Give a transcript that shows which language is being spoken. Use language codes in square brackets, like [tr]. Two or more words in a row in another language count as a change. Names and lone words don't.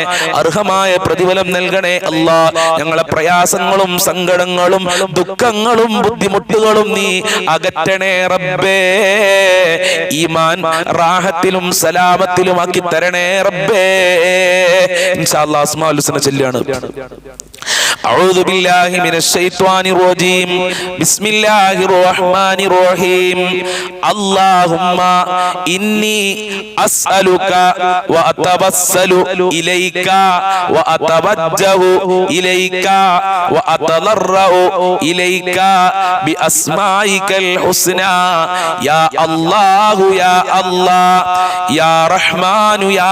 [ml] അർഹമായ പ്രതിഫലം നൽകണേ അല്ലാഹ്. ഞങ്ങളെ പ്രയാസങ്ങളും സങ്കടങ്ങളും ദുഃഖങ്ങളും ബുദ്ധിമുട്ടുകളും നീ അകറ്റണേ റബ്ബേ. ഈമാൻ റാഹത്തിലും സലാമത്തിലും ആക്കി തരണേ റബ്ബേ. [ar] إن شاء الله الأسماء الحسنى [ml] ചൊല്ലിയാണ്. [ar] أعوذ بالله من الشيطان الرجيم بسم الله الرحمن الرحيم اللهم إني أسألك وأتوسل إليك وأتوجه إليك وأتضرع إليك بأسمائك الحسنى يا الله يا الله يا رحمن يا